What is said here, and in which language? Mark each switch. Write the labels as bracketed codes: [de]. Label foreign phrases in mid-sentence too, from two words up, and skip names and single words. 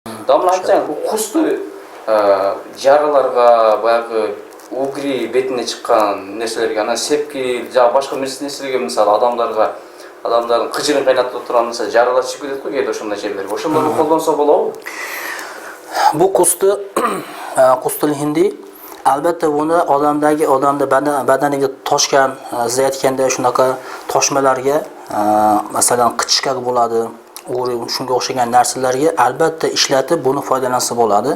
[ky] Damla aytсаң, кусту жараларга, баягы угри бетине чыккан нерселерге, анан сепки жана башка нерселерге, мисалы адамдардын кыжырын кайнатып турган мисалы жаралар чыгып кетет го кээде ошондой жерлерге. Ошондорду колдонсо болобу? [uz] Bu qustul hindi albatta buni odamda badaniga toshgan, siz aytganda shunaqa toshmalarga, masalan qichishkak bo'ladi, shunga o'xshagan narsalarga albatta ishlatib buni foydalansa bo'ladi.